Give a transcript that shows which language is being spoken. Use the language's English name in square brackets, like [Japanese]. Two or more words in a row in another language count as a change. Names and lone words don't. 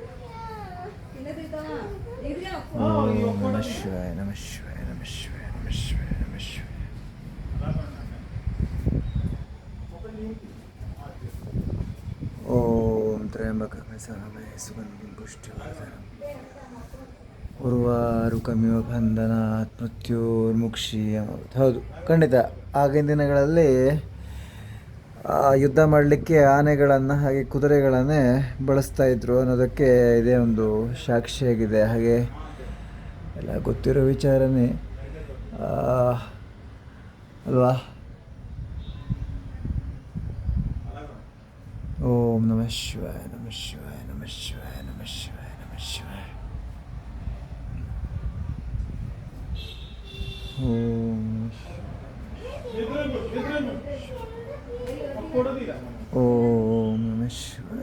[Sanskrit] ಓಂ ನಮಃ ಶಿವಾಯ. ನಮಃ ಶಿವಾಯ. ನಮಃ ಶಿವಾಯ. ನಮಃ ಶಿವಾಯ. ನಮಃ ಶಿವಾಯ. ಓಂ ತ್ರ್ಯಂಬಕಂ ಯಜಾಮಹೇ ಸುಗಂಧಿಂ ಪುಷ್ಟಿವರ್ಧನಂ ಉರ್ವಾರುಕಮಿವ ಬಂಧನಾತ್ ಮೃತ್ಯೋರ್ಮುಕ್ಷೀಯಮಾಮೃತಂ. [Kannada] ಹೌದು, ಖಂಡಿತ ಆಗಿನ ದಿನಗಳಲ್ಲಿ ಯುದ್ಧ ಮಾಡಲಿಕ್ಕೆ ಆನೆಗಳನ್ನು ಹಾಗೆ ಕುದುರೆಗಳನ್ನೇ ಬಳಸ್ತಾ ಇದ್ರು ಅನ್ನೋದಕ್ಕೆ ಇದೇ ಒಂದು ಸಾಕ್ಷಿಯಾಗಿದೆ. ಹಾಗೆ ಎಲ್ಲ ಗೊತ್ತಿರೋ ವಿಚಾರನೇ ಅಲ್ವಾ? [Sanskrit] ಓಂ ನಮಃ ಶಿವಾಯ. ನಮಃ ಶಿವಾಯ. ನಮಃ ಶಿವಾಯ. ನಮಃ ಶಿವಾಯ. ನಮಃ ಶಿವಾಯ. ಓಂ ಓಂ ನಮಃ ಶಿವಾಯ.